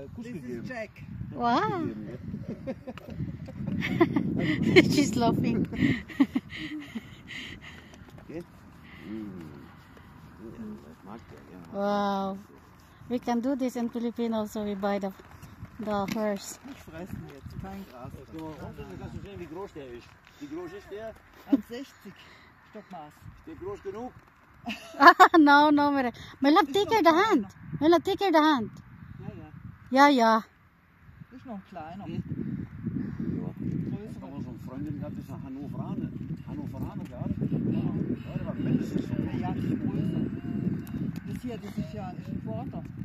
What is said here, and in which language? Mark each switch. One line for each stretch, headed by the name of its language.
English: This is Jack. Wow. She's laughing.
German: Okay. Das mag der, ja.
English: Wow. We can do this in Philippines also. We buy the horse.
German: Nicht fressen jetzt, kein Gras. Jetzt gehen wir runter, dann kannst du sehen, wie groß der ist. Wie groß ist der? 1,60 Stockmaß. Ist der groß genug?
English: No, my love, take her the hand. My love, take her the hand.
German: Ja, ja.
English: Yeah.
German: Das ist noch kleiner. Ja. Das haben wir so eine Freundin gehabt, das ist eine Hannoveraner gehabt. Ja, der war mindestens so. Ja, das ist größer. Das hier, das ist ja ein Quarter.